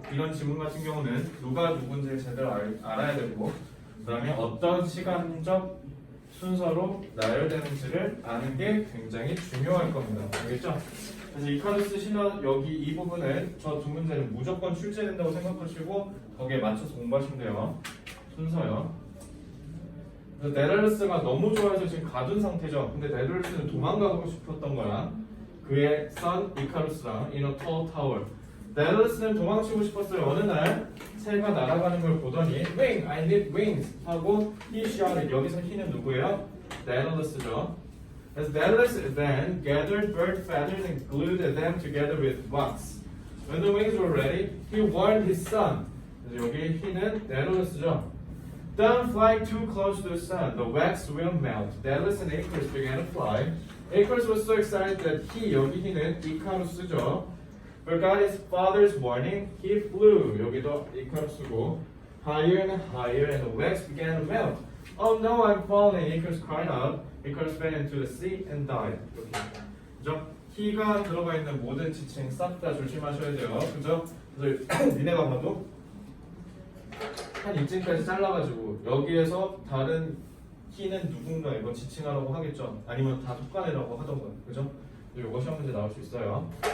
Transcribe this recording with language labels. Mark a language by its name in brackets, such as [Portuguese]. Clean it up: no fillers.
[Korean] 이런 지문 같은 경우는 누가 누군지를 제대로 알아야 되고 그 다음에 어떤 시간적 순서로 나열되는지를 아는 게 굉장히 중요할 겁니다. 알겠죠? 그래서 이카루스 신화 여기 이 부분은 저 두 문제는 무조건 출제된다고 생각하시고 거기에 맞춰서 공부하시면 돼요. 순서요. 그래서 데달루스가 너무 좋아해서 지금 가둔 상태죠. 근데 데달루스는 도망가고 싶었던 거야. 그의 선 이카루스랑 [English] in a tall tower. [Korean] 데달루스는 도망치고 싶었어요. 어느 날 새가 날아가는 걸 보더니 [English] Wing, I need wings [Korean] 하고 [English] he shouted. [Korean] 여기서 he는 누구예요? 데달루스죠. [English] As Daedalus then gathered bird feathers and glued them together with wax. When the wings were ready, he warned his son. 그래서 여기 he는 데달루스죠. Don't fly too close to the sun. The wax will melt. Daedalus and Icarus began to fly. Icarus was so excited that he, [Korean] 여기 he는 이카루스죠. [English] Forgot his father's warning. He flew. [Korean] 여기도 이카루스고. [English] Higher and higher, and the wax began to melt. Oh no, I'm falling. Icarus cried out. Icarus fell into the sea and died. [Korean] 이렇게. 그죠? he가 들어가 있는 모든 지칭 싹 다 조심하셔야 돼요. 그죠? 그래서 니네가 봐도 한 이쯤까지 잘라가지고 여기에서 다른 키는 누군가 이거 지칭하라고 하겠죠. 아니면 다 톡가내라고 하던가, 그죠? 이거 시험 문제 나올 수 있어요.